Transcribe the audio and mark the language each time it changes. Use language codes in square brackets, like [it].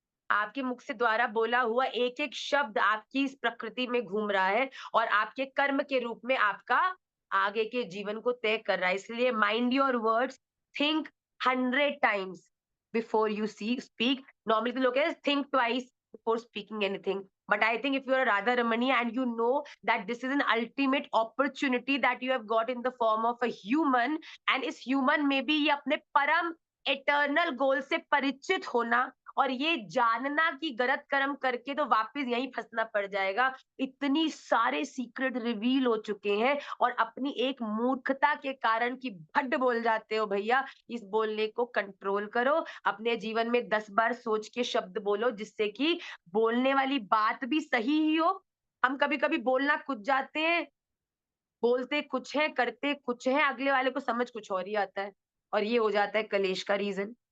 [hi] आपके मुख से द्वारा बोला हुआ एक-एक शब्द आपकी इस प्रकृति में घूम रहा है और आपके कर्म के रूप में आपका आगे के जीवन को तय कर रहा है। इसलिए [en] Mind your words, think 100 times before you see speak. Normally [hi] तो लोग कहते हैं [en] Think twice before speaking anything. But I think if you are a Radha Ramani and you know that this is an ultimate opportunity that you have got in the form of a human, and [hi] इस human में भी ये अपने परम eternal goal से परिचित होना और ये जानना कि गलत कर्म करके तो वापस यहीं फंसना पड़ जाएगा। इतनी सारे सीक्रेट रिवील हो चुके हैं और अपनी एक मूर्खता के कारण कि भड्ड बोल जाते हो भैया, इस बोलने को कंट्रोल करो। अपने जीवन में 10 बार सोच के शब्द बोलो जिससे कि बोलने वाली बात भी सही ही हो। हम कभी-कभी बोलना कुछ जाते हैं, बोलते कुछ हैं, करते कुछ हैं, अगले वाले को समझ कुछ और ही आता है और ये हो जाता है कलेश का रीज़न।